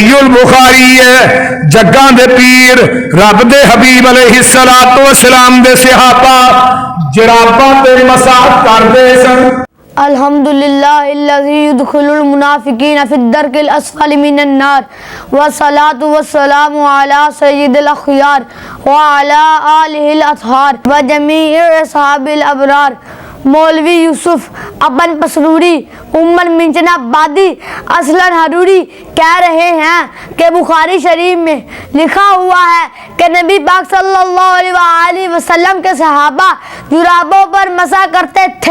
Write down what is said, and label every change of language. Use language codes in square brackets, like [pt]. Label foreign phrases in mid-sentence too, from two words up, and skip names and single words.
[pa] البخاری ہے جگاں دے پیر رب دے حبیب [ar] علیہ الصلوۃ والسلام [pa] دے صحابہ جراباں تے مسح کردے سن. [ar] الحمدللہ الذی یدخل المنافقین فی الدرک الاسفل من النار والصلاة والسلام علی سید الاخیار وعلی آلہ الاطہار وجمیع اصحاب الابرار. [ur] مولوی یوسف ابن پسروری عمر منچنا بادی اصلاً حروری کہہ رہے ہیں کہ بخاری شریف میں لکھا ہوا ہے کہ نبی پاک [ar] صلی اللہ علیہ وآلہ وسلم [ur] کے صحابہ جرابوں پر مسح کرتے تھے.